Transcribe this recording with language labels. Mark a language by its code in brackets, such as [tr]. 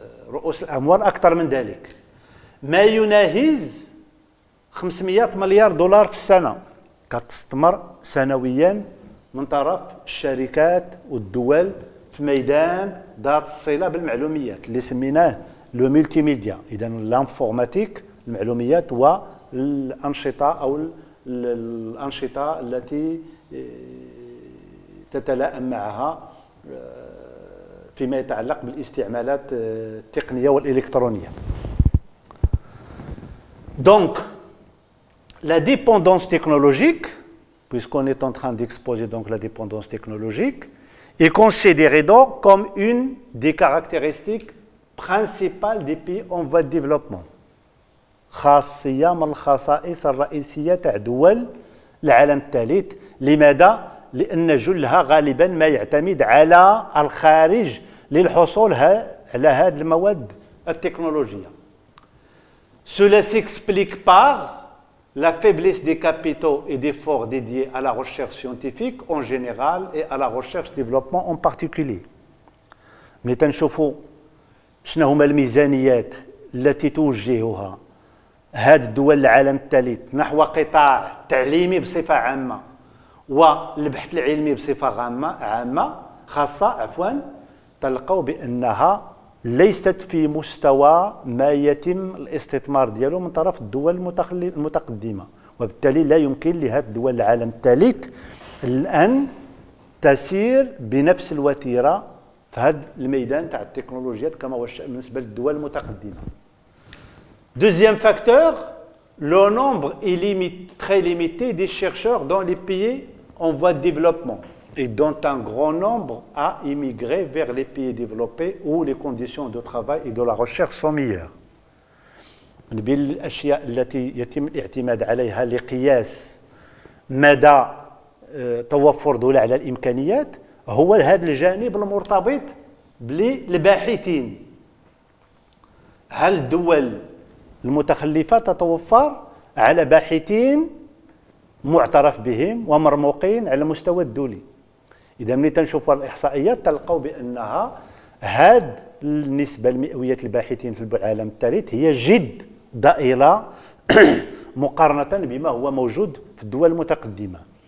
[ar] رؤوس الأموال أكثر من ذلك، ما يناهز 500 مليار دولار في السنة كتستثمر سنويا من طرف الشركات والدول في ميدان ذات الصلة بالمعلوميات اللي سميناه لو ملتي ميديا. إذا الانفورماتيك المعلوميات الأنشطة أو الأنشطة التي تتلائم معها فيما يتعلق بالاستعمالات التقنية والإلكترونية. [fr] Donc, la dépendance technologique, puisqu'on est en train d'exposer donc la dépendance technologique, est considérée donc comme une des caractéristiques principales des pays en voie de développement. [ar] خاصية من الخصائص الرئيسية تاع دول العالم الثالث. لماذا؟ لأن جلها غالبا ما يعتمد على الخارج للحصول على هذه المواد التكنولوجية. [fr] Cela s'explique par la faiblesse des capitaux et d'efforts dédiés à la recherche scientifique en général et à la recherche-développement en particulier. [ar] ملي تنشوفوا شنو هما الميزانيات التي توجهها هذه الدول العالم الثالث نحو قطاع التعليمي بصفة عامة والبحث العلمي بصفة عامة خاصة تلقوا بأنها ليست في مستوى ما يتم الاستثمار ديالو من طرف الدول المتقدمة، وبالتالي لا يمكن لهذه الدول العالم الثالث الآن تسير بنفس الوتيرة في هذا الميدان تاع التكنولوجيات كما هو الشأن بالنسبة للدول المتقدمة. [fr] Deuxième facteur, le nombre est très limité des chercheurs dans les pays en voie de développement et dont un grand nombre a immigré vers les pays développés où les conditions de travail et de la recherche sont meilleures. [ar] من بين الأشياء التي يتم الاعتماد عليها لقياس مدى توفر دولة على الإمكانيات هو هذا الجانب المرتبط بالباحثين. هل الدول المتخلفة تتوفر على باحثين معترف بهم ومرموقين على المستوى الدولي؟ إذا ملي تنشوفوا الإحصائيات تلقوا بأنها هذه النسبة المئوية الباحثين في العالم الثالث هي جد ضئيلة مقارنة بما هو موجود في الدول المتقدمة.